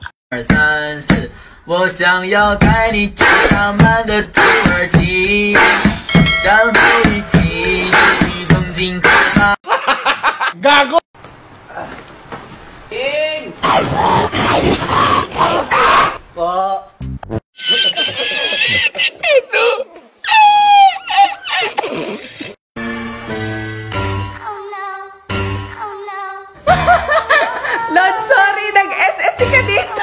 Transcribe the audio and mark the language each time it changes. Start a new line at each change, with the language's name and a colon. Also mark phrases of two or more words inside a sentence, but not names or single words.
Chinese: 二三四，我想要带你去浪漫的土耳其，然后一起去东京看吧。
Filipino: Gago! Po. Lord, sorry, nag-SSC ka dito.